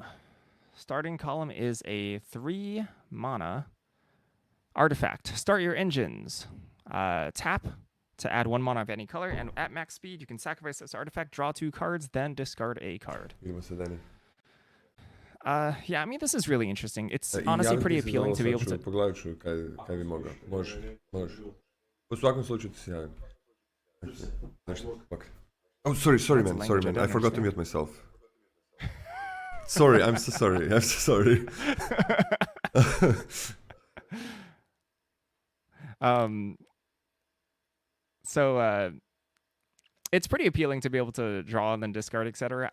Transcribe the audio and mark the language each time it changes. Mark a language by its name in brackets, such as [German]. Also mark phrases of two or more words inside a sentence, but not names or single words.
[English] Starting Column is a 3 mana artifact. Start your engines. Tap to add 1 mana of any color, and at max speed, you can sacrifice this artifact, draw 2 cards, then discard a card. Yeah, I mean, this is really interesting. It's honestly pretty appealing to be able to... [Croatian] Pogledat ću kaj bi mogao. Možeš. U svakom slučaju ti se javim. [English] Okay. Oh, sorry man. I forgot to mute myself. Sorry, I'm so sorry. It's pretty appealing to be able to draw and then discard, etc.